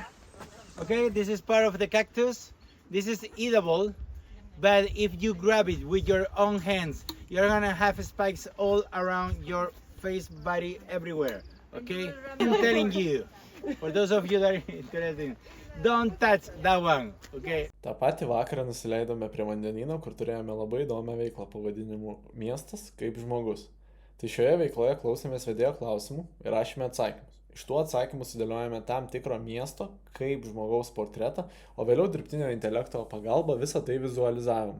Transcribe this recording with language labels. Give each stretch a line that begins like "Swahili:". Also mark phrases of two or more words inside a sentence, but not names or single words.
English: Okay, this is part of the cactus. This is edible, but if you grab it with your own hands, you're gonna have spikes all around your face, body, everywhere. Okay, I'm telling you, for those of you that are interested, don't touch that one. Okay.
Lithuanian: Ta patį vakarą nusileidome prie vandenyno, kur turėjome labai įdomią veiklą pavadinimu Miestas kaip žmogus. Tai šioje veikloje klausėmės vedėjo klausimų ir rašėme atsakymus. Iš tų atsakymų sudėliojame tam tikro miesto, kaip žmogaus portretą, o vėliau dirbtinio intelekto pagalba visą tai vizualizavome.